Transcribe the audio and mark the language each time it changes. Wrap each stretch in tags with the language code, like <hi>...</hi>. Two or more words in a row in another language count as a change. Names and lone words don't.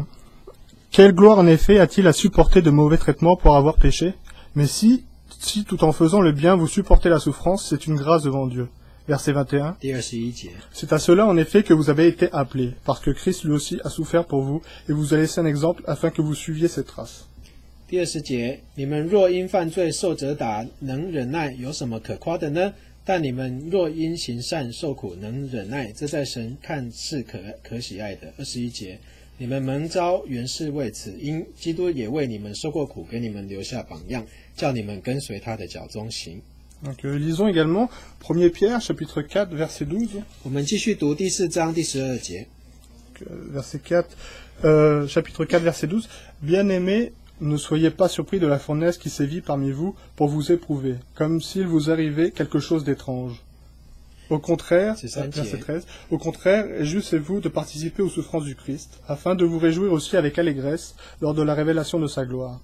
<fr>Quelle gloire en effet a-t-il à supporter de mauvais traitements pour avoir péché? Mais si tout en faisant le bien vous supportez la souffrance, c'est une grâce devant Dieu. Verset 21. C'est à cela en effet que vous avez été appelés, parce que Christ lui aussi a souffert pour vous, et vous a laissé un exemple afin que vous suiviez cette trace.</fr> <zh>第20节，你们若因犯罪受责打，能忍耐，有什么可夸的呢？但你们若因行善受苦，能忍耐，这在神看是可喜爱的。21节，你们蒙召原是为此，因基督也为你们受过苦，给你们留下榜样，叫你们跟随他的脚踪行。</zh> <fr>Donc, lisons également 1 Pierre, chapitre 4, verset 12.</fr> <zh>我们继续读第4章第12节。</zh> <fr>Verset 4, chapitre 4, verset 12. Bien-aimés, ne soyez pas surpris de la fournaise qui sévit parmi vous pour vous éprouver, comme s'il vous arrivait quelque chose d'étrange. Au contraire, verset 13, au contraire, réjouissez-vous de participer aux souffrances du Christ, afin de vous réjouir aussi avec allégresse lors de la révélation de sa gloire.</fr>